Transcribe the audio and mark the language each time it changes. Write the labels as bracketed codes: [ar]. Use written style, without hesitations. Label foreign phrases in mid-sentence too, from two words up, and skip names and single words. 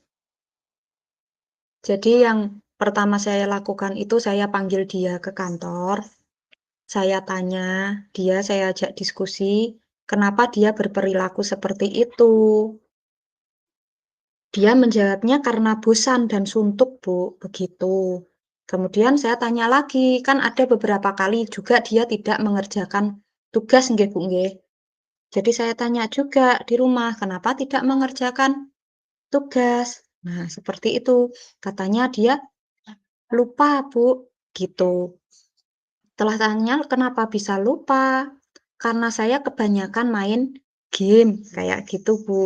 [id] Jadi yang pertama saya lakukan itu saya panggil dia ke kantor, saya tanya, saya ajak diskusi, kenapa dia berperilaku seperti itu. Dia menjawabnya karena bosan dan suntuk, Bu, begitu. Kemudian saya tanya lagi, kan ada beberapa kali juga dia tidak mengerjakan tugas, nggih, Bu, nggih. Jadi saya tanya juga di rumah, kenapa tidak mengerjakan tugas? Nah, seperti itu. Katanya dia lupa, Bu, gitu. Setelah tanya, "Kenapa bisa lupa?" "Karena saya kebanyakan main game," kayak gitu, Bu.